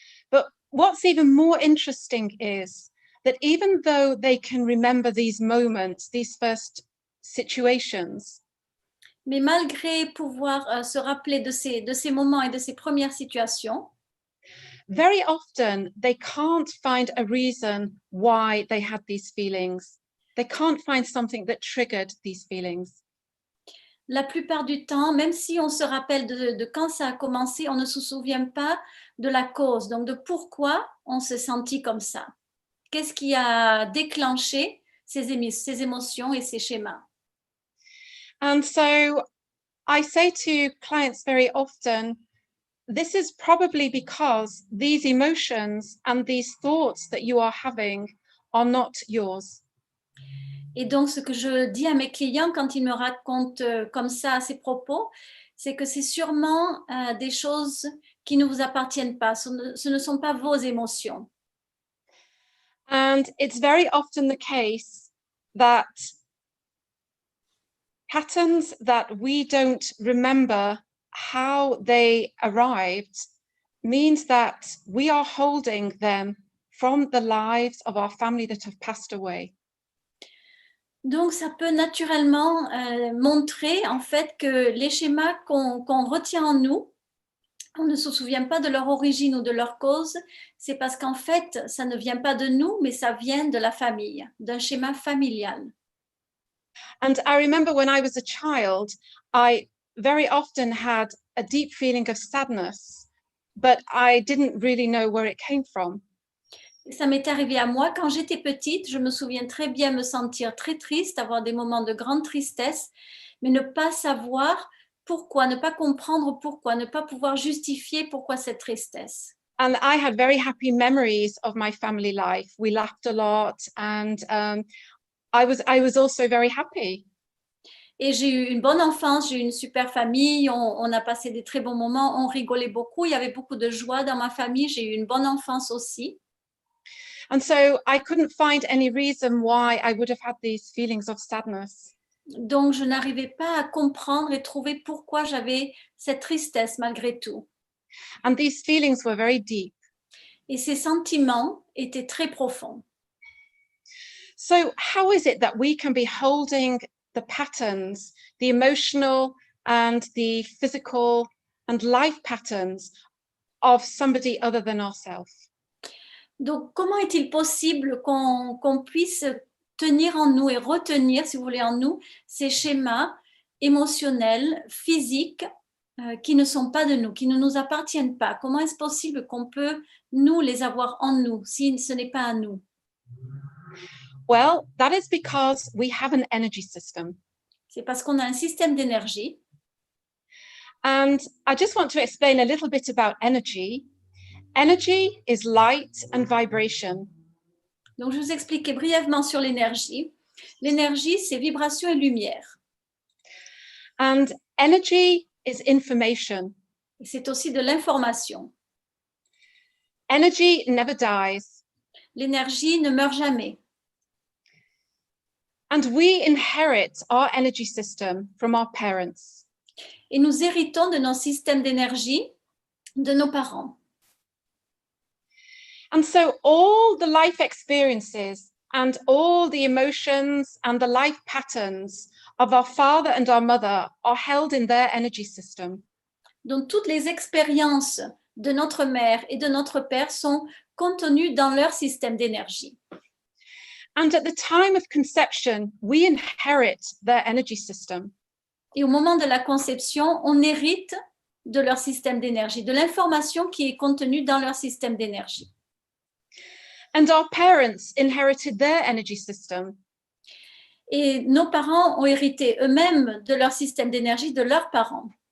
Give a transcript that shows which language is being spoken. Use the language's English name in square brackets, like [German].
[English] But what's even more interesting is that even though they can remember these moments, these first situations, [French] Mais malgré pouvoir se rappeler de ces moments et de ces premières situations, [English] very often they can't find a reason why they had these feelings. They can't find something that triggered these feelings. [French] la plupart du temps, même si on se rappelle de quand ça a commencé, on ne se souvient pas de la cause, donc de pourquoi on s'est senti comme ça. Qu'est-ce qui a déclenché ces émotions et ces schémas? [English] And so I say to clients very often, this is probably because these emotions and these thoughts that you are having are not yours. [French] Et donc, ce que je dis à mes clients quand ils me racontent comme ça à ces propos, c'est que c'est sûrement des choses qui ne vous appartiennent pas. Ce ne sont pas vos émotions. [English] And it's very often the case that patterns that we don't remember how they arrived means that we are holding them from the lives of our family that have passed away. [French] Donc, ça peut naturellement montrer en fait que les schémas qu'on retient en nous, on ne se souvient pas de leur origine ou de leur cause, c'est parce qu'en fait, ça ne vient pas de nous, mais ça vient de la famille, d'un schéma familial. [English] And I remember when I was a child, I very often had a deep feeling of sadness, but I didn't really know where it came from. [French] Ça m'est arrivé à moi quand j'étais petite. Je me souviens très bien me sentir très triste, avoir des moments de grande tristesse, mais ne pas savoir pourquoi, ne pas comprendre pourquoi, ne pas pouvoir justifier pourquoi cette tristesse. [English] And I had very happy memories of my family life. We laughed a lot, and I was also very happy. [French] Et j'ai eu une bonne enfance, j'ai eu une super famille, on a passé des très bons moments, on rigolait beaucoup, il y avait beaucoup de joie dans ma famille, j'ai eu une bonne enfance aussi. [English] And so I couldn't find any reason why I would have had these feelings of sadness. [French] Donc, je n'arrivais pas à comprendre et trouver pourquoi j'avais cette tristesse malgré tout. [English] And these feelings were very deep. [French] Et ces sentiments étaient très profonds. [English] So how is it that we can be holding the patterns, the emotional and the physical and life patterns of somebody other than ourselves? [French] Donc, comment est-il possible qu'on puisse tenir en nous et retenir, si vous voulez, en nous, ces schémas émotionnels, physiques, qui ne sont pas de nous, qui ne nous appartiennent pas? Comment est-ce possible qu'on peut, nous, les avoir en nous, si ce n'est pas à nous? [English] Well, that is because we have an energy system. [French] C'est parce qu'on a un système d'énergie. [English] And I just want to explain a little bit about energy. Energy is light and vibration. [French] Donc, je vous expliquais brièvement sur l'énergie. L'énergie, c'est vibration et lumière. [English] And energy is information. [French] Et c'est aussi de l'information. [English] Energy never dies. [French] L'énergie ne meurt jamais. [English] And we inherit our energy system from our parents. [French] Et nous héritons de nos systèmes d'énergie de nos parents. [English] And so all the life experiences and all the emotions and the life patterns of our father and our mother are held in their energy system. [French] Donc, toutes les expériences de notre mère et de notre père sont contenues dans leur système d'énergie. [English] And at the time of conception, we inherit their energy system. [French] Et au moment de la conception, on hérite de leur système d'énergie, de l'information qui est contenue dans leur système d'énergie. [English] And our parents inherited their energy system. [French] Et nos parents ont hérité eux-mêmes de leur système d'énergie de leurs parents.